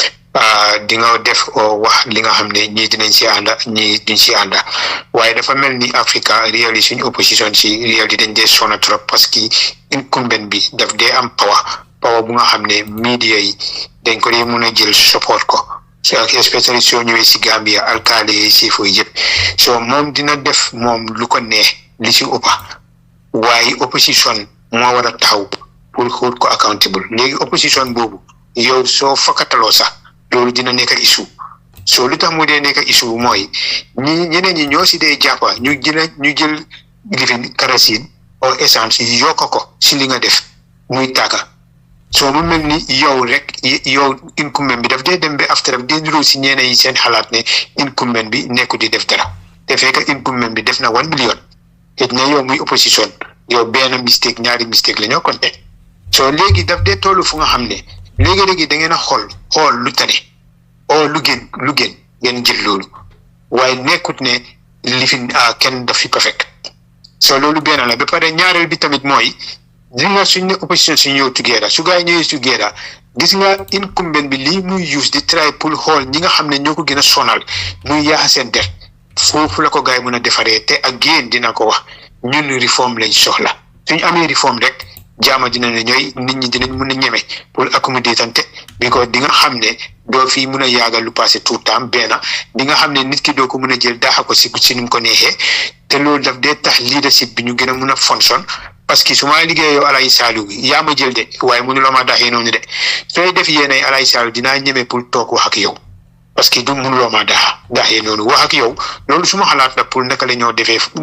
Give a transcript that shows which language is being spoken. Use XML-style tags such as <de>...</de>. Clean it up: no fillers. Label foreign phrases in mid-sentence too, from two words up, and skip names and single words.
<wo>di nga def wax li nga xam ne ñii dinañ si ànda ñii duñ si ànda waaye dafa mel ni Africa réali suñu opposition si réali dañ dee sona</wo> <fr>trop parce que</fr> <wo>incumbent bi daf dee am power bu nga xam ne media yi dañ ko dee mun a jël support ko so especially soo ñëwee si Gambia alkaali yi si fooy yëpp so moom dina def moom lu ko neex li si ëppa waaye opposition moo war a taxaw pour hold ko accountable léegi opposition boobu yow soo fakkataloo sax loolu dina nekk issue so lu tax mu dee nekk issue mooy ñeneen ñi ñoo si dee jàppa ñu jël lifin</wo> <fr>kerosène ou essence</fr> <wo>yokk ko si li nga def muy tàkka so mu mel ni yow rek yow incumbent bi daf dee dem ba after daf dee niroo si ñeneen yi seen xalaat ne incumbent bi nekku di def dara te fekk incumbent bi def na 1 million te ne yow muy opposition yow benn mistake ñaari mistake la ñoo compté so léegi daf dee tollu fu nga xam ne léegi da ngeen a xool lu tane lu gën ngeen jël loolu waaye nekkut ne li fi kenn daf fi perfect so loolu benn la ba pare ñaareel bi tamit mooy gis nga suñ ne opposition suñ ñëw together su gaa yi ñëwee together gis nga incumbent bi lii muy use di try pour xool ñi nga xam ne ñoo ko gën a sonal muy yaaxa seen der foofu la ko gaa yi mën a defaree te ak génn dina ko wax ñun réforme lañ soxla suñ amee réforme rek jaama dina ne ñooy nit ñi dinañ mën a ñeme</wo> <fr>pour accommoder</fr> <wo>tante bi ko di nga xam ne doo fi mën a yaagal lu passé</wo> <fr>tout temps</fr> <wo>benn di nga xam ne nit ki doo ko mën a jël daaxa ko si ni mu ko neexee te loolu daf dee tax leadership bi ñu gën a mën a fonction</wo> <fr>parce que</fr> <wo>su ma liggéey yow Alay Saliou yaa ma jël de waaye mënuloo ma daaxee noonu de sooy def yéen ay Alay Saliou dinaa ñeme pour toog wax ak yow</wo> <fr>parce que</fr> <wo>du mënuloo ma daaxee noonu wax ak yow loolu suma xalaat la pour naka la ñoo defee</wo>